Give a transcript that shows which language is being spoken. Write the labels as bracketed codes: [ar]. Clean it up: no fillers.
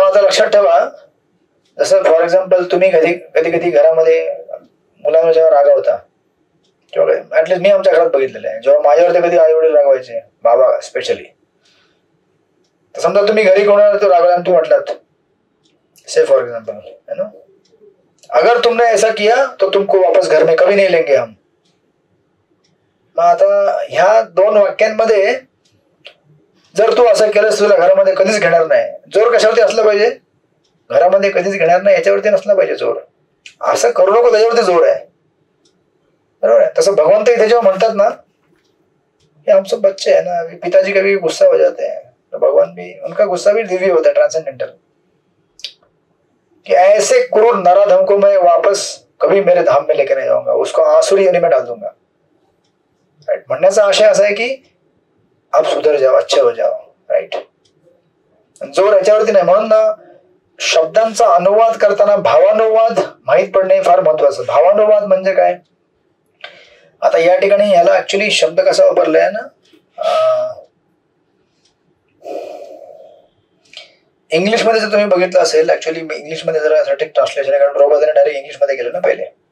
[mr] आता लक्षात ठेवा, जसं फॉर एक्झाम्पल तुम्ही कधी कधी घरामध्ये मुलांवर जेव्हा रागावता, किंवा ऍटलीस्ट मी आमच्या घरात बघितलेलं आहे, जेव्हा माझ्यावरती कधी आई वडील रागवायचे, बाबा स्पेशली, तर समजा तुम्ही घरी कोणाला तो रागवला आणि तुम्ही म्हटलात, [en] say for example [mr] है ना, [hi] अगर तुमने ऐसा किया तो तुमको वापस घर में कभी नहीं लेंगे हम. [mr] मग आता ह्या दोन वाक्यांमध्ये जर तू असं केलंस तुला घरामध्ये कधीच घेणार नाही. जोर कशावरती असला पाहिजे? घरामध्ये कधीच घेणार नाही याच्यावरती नसला पाहिजे जोर. असं करू नको त्याच्यावरती जोर आहे. बरोबर आहे. तसं भगवंत इथे जेव्हा म्हणतात ना, [hi] ये हम सब बच्चे है ना, पिताजी कभी गुस्सा हो जाते हैं तो भगवान भी, उनका गुस्सा भी दिव्य होता है, ट्रांसेंडेंटल, कि ऐसे क्रूर नराधम को मैं वापस कभी मेरे धाम में लेके नहीं जाऊंगा, उसको आसुरी योनि में डाल दूंगा. [en] Right. [mr] म्हणण्याचा आशय असा आहे की [hi] आप सुधर जाओ, अच्छे हो जाओ. [mr] राइट. जोर याच्यावरती नाही. म्हणून ना शब्दांचा अनुवाद करताना भावानुवाद माहीत पडणे फार महत्वाचं. भावानुवाद म्हणजे काय? आता या ठिकाणी ह्याला ऍक्च्युली शब्द कसा वापरलाय ना, इंग्लिशमध्ये जर तुम्ही बघितलं असेल, ऍक्च्युली इंग्लिशमध्ये जरा सटिक ट्रान्सलेशन आहे, कारण प्रभुपादांनी डायरेक्ट इंग्लिशमध्ये गेलं ना पहिले.